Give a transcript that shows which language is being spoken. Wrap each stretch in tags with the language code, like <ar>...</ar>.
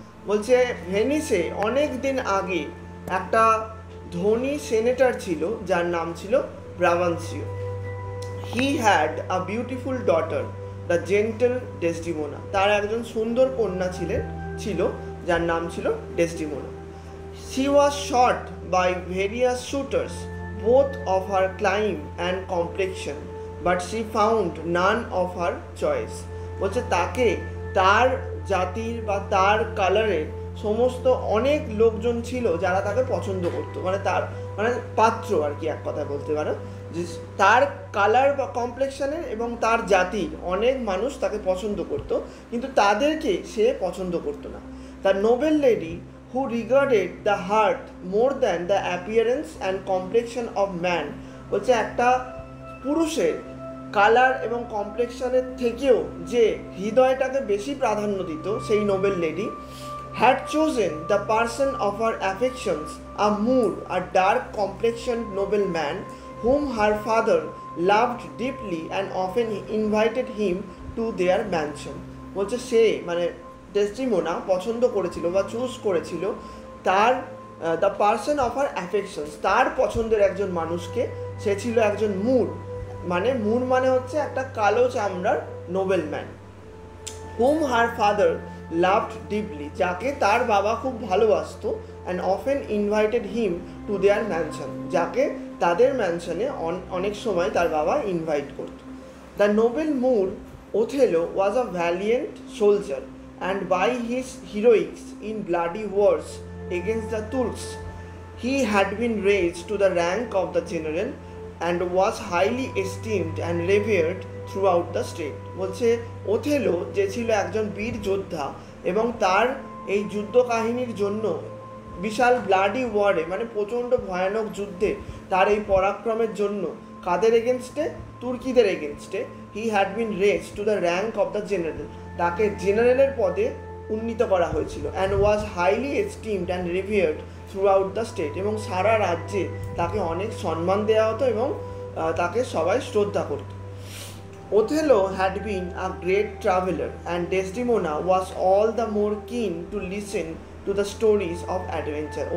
<bn>বলছে ভেনিসে অনেক দিন আগে একটা ধনী সেনেটর ছিল যার নাম ছিল ব্রাভান্সিও।</bn> <en>He had a beautiful daughter the gentle Desdemona.</en> <bn>তার একজন সুন্দর কন্যা ছিল যার নাম ছিল Desdemona.</bn> <en>She was shot by various shooters, both of her climb and complexion, but she found none of her choice.</en> <bn>বলছে তাকে তার জাতির বা তার কালারের সমস্ত অনেক লোকজন ছিল যারা তাকে পছন্দ করতো, মানে তার মানে পাত্র আর কি, এক কথায় বলতে পারো যে তার কালার বা কমপ্লেকশনের এবং তার জাতির অনেক মানুষ তাকে পছন্দ করতো, কিন্তু তাদেরকে সে পছন্দ করতো না।</bn> <en>The noble lady who regarded the heart more than the appearance and complexion of man।</en> <bn>বলছে একটা পুরুষের কালার এবং কমপ্লেকশনের থেকেও যে হৃদয়টাকে বেশি প্রাধান্য দিত সেই Nobel lady,</bn> <en>had chosen the person of her affections, a Moor, a dark complexioned nobleman whom her father loved deeply and often invited him to their mansion।</en> <bn>বলছে সে মানে ডেসডিমোনা পছন্দ করেছিল বা চুজ করেছিল তার</bn> <en>the person of her affections,</en> <bn>তার পছন্দের একজন মানুষকে। সে ছিল একজন মুর, মুর মানে হচ্ছে একটা কালো চামড়ার নোবেলম্যান।</bn> <en>whom her father loved deeply,</en> <bn>যাকে তার বাবা খুব ভালোবাসতো,</bn> <en>and often invited him to their mansion,</en> <bn>যাকে তাদের ম্যানশনে অনেক সময় তার বাবা ইনভাইট করত।</bn> <en>The noble Moor Othello was a valiant soldier, and by his heroics in bloody wars against the Turks, he had been raised to the rank of the general and was highly esteemed and revered throughout the state।</en> <bn>বলছে Othello যে ছিল একজন বীর যোদ্ধা এবং তার এই যুদ্ধ কাহিনীর জন্য বিশাল ব্লাডি ওয়ারে মানে প্রচণ্ড ভয়ানক যুদ্ধে তার এই পরাক্রমের জন্য কাদের এগেনস্টে? তুর্কিদের এগেনস্টে।</bn> <en>he had been raised to the rank of the general,</en> <bn>তাকে জেনারেলের পদে উন্নীত করা হয়েছিল।</bn> <en>and was highly esteemed and revered throughout the state,</en> <bn>এবং সারা রাজ্যে তাকে অনেক সম্মান দেওয়া হতো এবং তাকে সবাই শ্রদ্ধা করত।</bn> <en>Othello had been a great traveler and Desdemona was all the more keen to listen to the stories of adventure।</en>